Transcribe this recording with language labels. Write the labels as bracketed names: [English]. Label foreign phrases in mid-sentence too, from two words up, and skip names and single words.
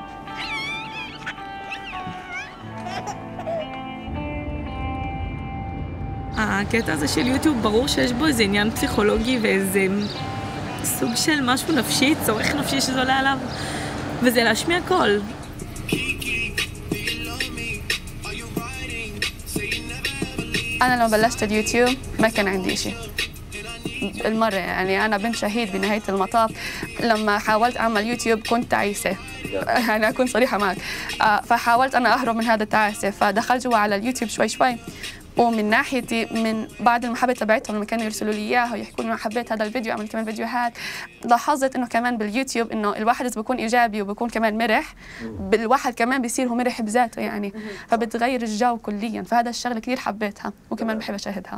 [Hebrew] הקטע הזה של יוטיוב, ברור שיש בו איזה עניין פסיכולוגי ואיזה סוג של משהו נפשי, צורך נפשי שזה עולה עליו, וזה להשמיע קול. [Arabic] أنا لما بلشت اليوتيوب ما كان عندي شيء المرة يعني أنا بنت شهيد بنهاية المطاف لما حاولت أعمل يوتيوب كنت تعيسة يعني أكون صريحة معك فحاولت أنا أهرب من هذا التعاسة فدخلت جوا على اليوتيوب شوي شوي ومن ناحيتي من بعد المحبة تبعتهم لما كانوا يرسلوا لي إياها ويحكوا لي حبيت هذا الفيديو أعمل كمان فيديوهات لاحظت إنه كمان باليوتيوب إنه الواحد إذا بيكون إيجابي وبيكون كمان مرح بالواحد كمان بيصير هو مرح بذاته يعني فبتغير الجو كليا فهذا الشغلة كثير حبيتها وكمان بحب أشاهدها.